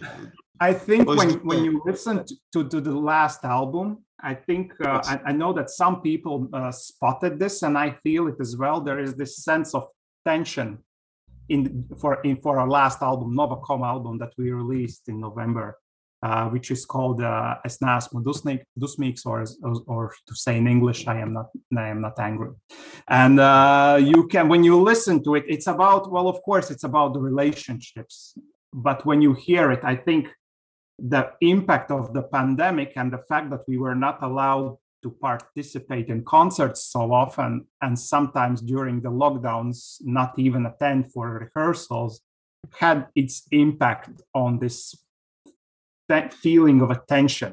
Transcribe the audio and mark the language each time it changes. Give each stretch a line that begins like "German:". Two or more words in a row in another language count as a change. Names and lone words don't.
English: I think when you listen to the last album, I think yes. I know that some people spotted this, and I feel it as well. There is this sense of tension for our last album, Nova Coma album, that we released in November, which is called Es neesmu dusmīgs, or to say in English, I am not angry. And when you listen to it, it's about, well, of course, it's about the relationships. But when you hear it, I think the impact of the pandemic and the fact that we were not allowed to participate in concerts so often, and sometimes during the lockdowns, not even attend for rehearsals, had its impact on this feeling of attention.